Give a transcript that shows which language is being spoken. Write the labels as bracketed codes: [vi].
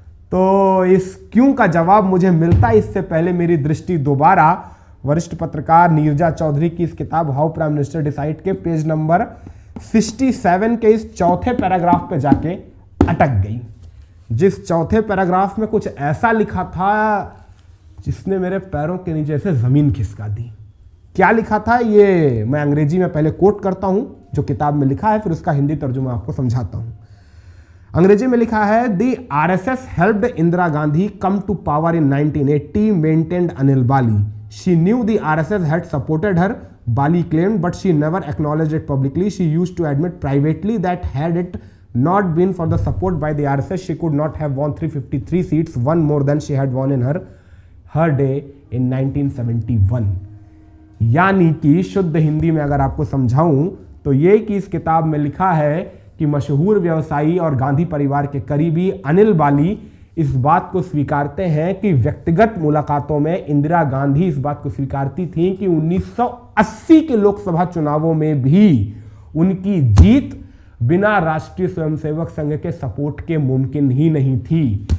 [hi] तो इस क्यों का जवाब मुझे मिलता है इससे पहले मेरी दृष्टि दोबारा वरिष्ठ पत्रकार नीरजा चौधरी की इस किताब हाउ प्राइम मिनिस्टर डिसाइड के पेज नंबर 67 के इस चौथे पैराग्राफ पे जाके अटक गई, जिस चौथे पैराग्राफ में कुछ ऐसा लिखा था जिसने मेरे पैरों के नीचे से जमीन खिसका दी। क्या लिखा था ये मैं अंग्रेजी में पहले कोट करता हूं जो किताब में लिखा है, फिर उसका हिंदी तर्जुमा आपको समझाता हूं। अंग्रेजी में लिखा है, [en] The RSS helped Indira Gandhi come to power in 1980, maintained Anil Bali. She knew the RSS had supported her, Bali claimed, but she never acknowledged it publicly. She used to admit privately that had it not been for the support by the RSS, she could not have won 353 seats, one more than she had won in her day in 1971. [hi] यानी कि शुद्ध हिंदी में अगर आपको समझाऊं तो ये कि इस किताब में लिखा है कि मशहूर व्यवसायी और गांधी परिवार के करीबी अनिल बाली इस बात को स्वीकारते हैं कि व्यक्तिगत मुलाकातों में इंदिरा गांधी इस बात को स्वीकारती थी कि 1980 के लोकसभा चुनावों में भी उनकी जीत बिना राष्ट्रीय स्वयंसेवक संघ के सपोर्ट के मुमकिन ही नहीं थी।